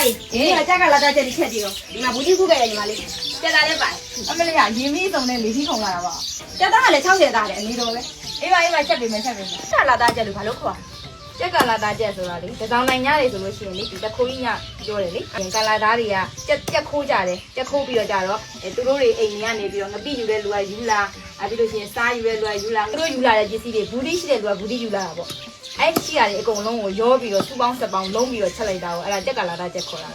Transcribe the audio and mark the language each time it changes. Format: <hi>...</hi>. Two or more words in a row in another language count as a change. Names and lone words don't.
<zh>你这个老大这里吃的哟，你妈不就不给你妈的，这咋的办？</zh> <my>အမလေးကရေမီးစုံနဲ့လေကြီးခုံလာတာပါ</my> <zh>这咋还来炒这咋的？你懂没？</zh> <my>အေးပါချက်ပေးမယ်ချက်ပေးမယ်</my> <zh>这老大这里还老苦啊！</zh> <my>ချက်ကလာသားချက်ဆိုတာလေတစောင်းနိုင်ရတယ်ဆိုလို့ရှိရင်လေဒီတခိုးကြီးညပြောတယ်လေကလာသားတွေကချက်ခိုးကြတယ်ချက်ခိုးပြီးတော့ကြတော့သူတို့တွေအိမ်ကြီးကနေပြီးတော့ငပိယူတဲ့လူကယူလာပြီးလို့ရှိရင်စားယူတဲ့လူကယူလာသူတို့ယူလာတဲ့ပစ္စည်းတွေဘူးတိရှိတဲ့လူကဘူးတိယူလာတာပေါ့အဲ့ရှိရတယ်အကုန်လုံးကိုရောပြီးတော့စူပေါင်းဆက်ပေါင်းလုံးပြီးတော့ချက်လိုက်တာကိုအဲ့ဒါချက်ကလာသားချက်ခေါ်တာပဲ</my>